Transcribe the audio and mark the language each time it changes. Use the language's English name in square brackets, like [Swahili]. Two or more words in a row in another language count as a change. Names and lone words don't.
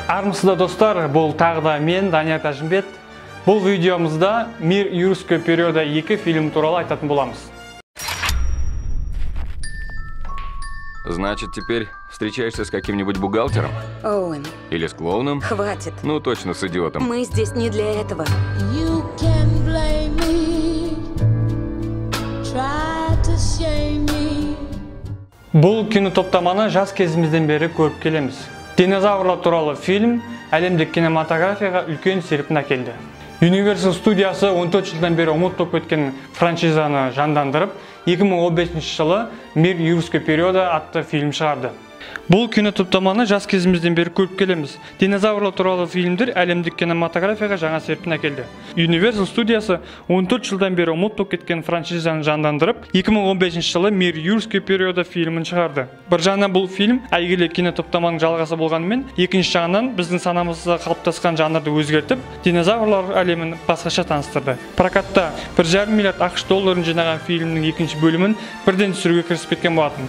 [Kazakh] Саламатсыздар достар, бұл тағы мен, Данияр Тәжімбет. Бұл видеомызда «Мир юрского периода» 2 фильм туралы айтатын боламыз. [Russian] Значит, теперь встречаешься с каким-нибудь бухгалтером? Оуэн. Или с клоуном? Хватит. Ну, точно с идиотом. Мы здесь не для этого. [English] You can blame me, try to shame me. [Kazakh] Бұл кинотоптаманы жас кезімізден бері көріп келеміз. Динозаврлар туралы фильм әлемдік кинематографияға үлкен серпін әкелді. Universal студиясы 14 жылдан бері ұмытылып кеткен франшизаны жандандырып, 2015 жылы «Мир юрского периода» атты фильм шығарды. Бұл кинотоптаманы жас кезімізден бері көріп келеміз. Динозаврлар туралы фильмдер әлемдік кинематографияға жаңа серпін әкелді. Universal студиясы 14 жылдан бері ұмытылып кеткен франшизаны жандандырып, 2015 жылы «Мир юрского периода» фильмін шығарды. Бір жағынан бұл фильм әйгілі кинотоптаманың жалғасы болғанымен, екінші жағынан біздің санамызда қалыптасқан жанрды өзгертіп, динозаврлар әлемін басқаша таныстырды. Прокатта 1,5 миллиард ақш долларын жинаған фильмнің екінші бөлімін бірден түсіруге кірісіп кеткен болатын.